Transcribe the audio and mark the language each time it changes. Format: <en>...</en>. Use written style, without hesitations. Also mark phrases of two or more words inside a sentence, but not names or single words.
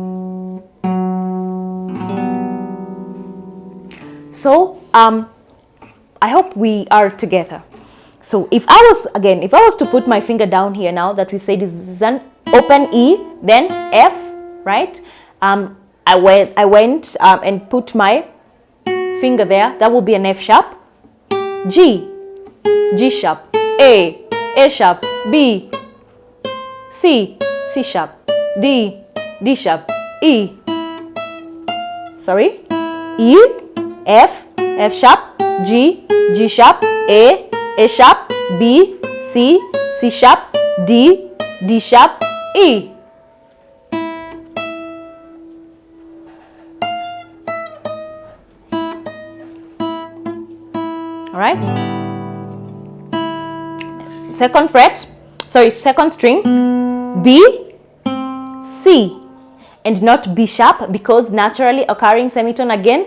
<en>So, I hope we are together. So if I was to put my finger down here now that we've said this is an open E, then F, right? I went and put my finger there. That will be an F sharp. G, G sharp. A sharp. B, C sharp. D sharp. E, F sharp. G sharp. A sharp. B, C sharp. D sharp. E. All right. Second string, B, C, and not B sharp, because naturally occurring semitone again.</en>